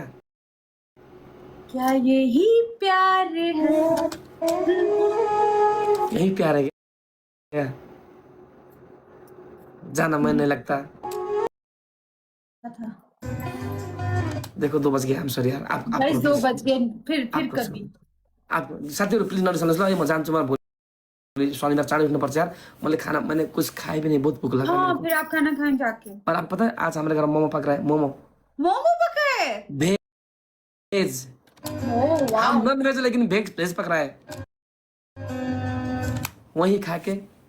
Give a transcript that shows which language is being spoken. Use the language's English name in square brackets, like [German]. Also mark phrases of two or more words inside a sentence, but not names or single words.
[Hindi] क्या यही प्यार है? यही प्यार है क्या? जाना मन नहीं लगता। देखो 2 बज गए, हम सॉरी यार। आप गाइस 2 बज गए, फिर आपको कभी। [Nepali] आप साथीहरु प्लिज नरिसाउनुस् ल, म जान्छु, म भोलि शनिबार चाँडै उठ्नुपर्छ यार। [Hindi] मैंने कुछ खाए भी नहीं, बहुत भूख लगा हाँ, मेरे फिर आप खाना खाएं जाके। को। और आप पता है आज हमारे घर मोमो पक रहा है, मोमो मोमो पका है। वेज। ओह वाह। हम [English] non veg [Hindi] लेकिन वेज पक रहा है। वही खा के